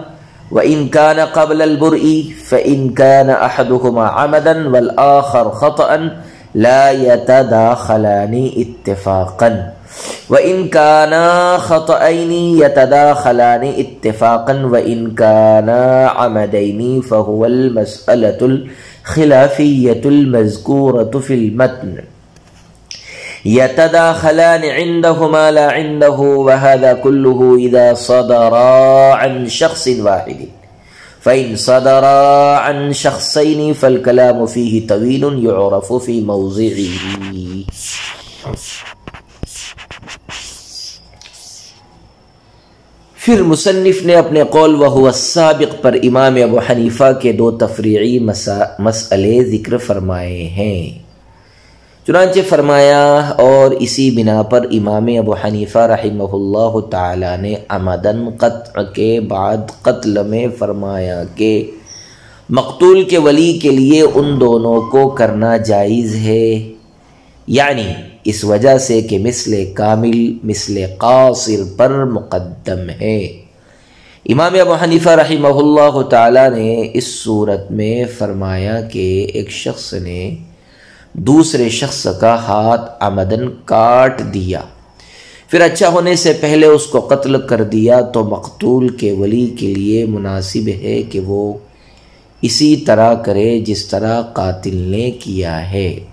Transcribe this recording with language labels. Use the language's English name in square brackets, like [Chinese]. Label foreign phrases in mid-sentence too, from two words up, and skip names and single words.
[Arabic] وإن كان قبل البرء فإن كان أحدهما عمدا والآخر خطأ لا يتداخلان اتفاقا، وإن كانا خطأين يتداخلان اتفاقا، وإن كانا عمدين فهو المسألة الخلافية المذكورة في المتن، يتداخلان عندهما لا عنده. وهذا كله إذا صدرا عن شخص واحد، فإن صدرا عن شخصين فالكلام فيه طويل يعرف في موضعه. [Urdu] پھر مصنف نے اپنے قول [Arabic] وہو السابق [Urdu] پر امام ابو حنیفہ کے 2 تفریعی مسئلے ذکر فرمائے ہیں. چنانچہ فرمایا، اور اسی بنا پر امام ابو حنیفہ رحمہ اللہ تعالی نے عمدن قطع کے بعد قتل میں فرمایا کہ مقتول کے ولی کے لیے ان دونوں کو کرنا جائز ہے، یعنی اس وجہ سے کہ مثل کامل مثل قاصر پر مقدم ہے. امام ابو حنیفہ رحمہ اللہ تعالی نے اس صورت میں فرمایا کہ ایک شخص نے دوسرے شخص کا ہاتھ عمدن کاٹ دیا، پھر اچھا ہونے سے پہلے اس کو قتل کر دیا، تو مقتول کے ولی کے لیے مناسب ہے کہ وہ اسی طرح کرے جس طرح قاتل نے کیا ہے،